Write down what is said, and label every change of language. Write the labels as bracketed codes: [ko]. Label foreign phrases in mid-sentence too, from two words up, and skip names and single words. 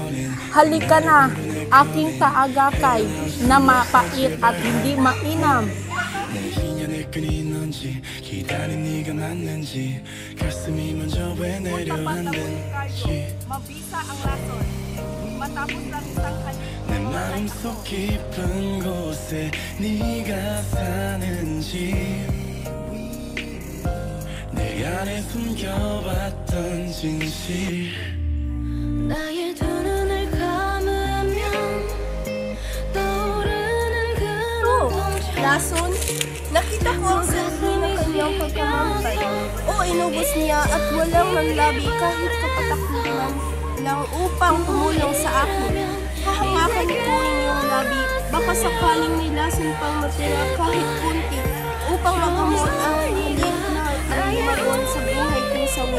[tl] Halika na, aking taagakay, na mapait at hindi mainam. Mabisa ang lason, matapos lang isang [ko] 내 마음속 깊은 곳에 네가 사는지 내 안에 숨겨봤던 진실 나의 두 눈을 감으면 떠오르는 그 눈동자 [tl] Lason, nakita ko ang sanhi ng kanyang pagkamamatay. O inubos niya at walang manlabi kahit kapatakutan lang upang tumulong sa akin. Hahangakan ko inyong labi, baka sakaling may lason pang matira kahit kunti, upang magamot ang halik na ang lumagon sa buhay kong sawi.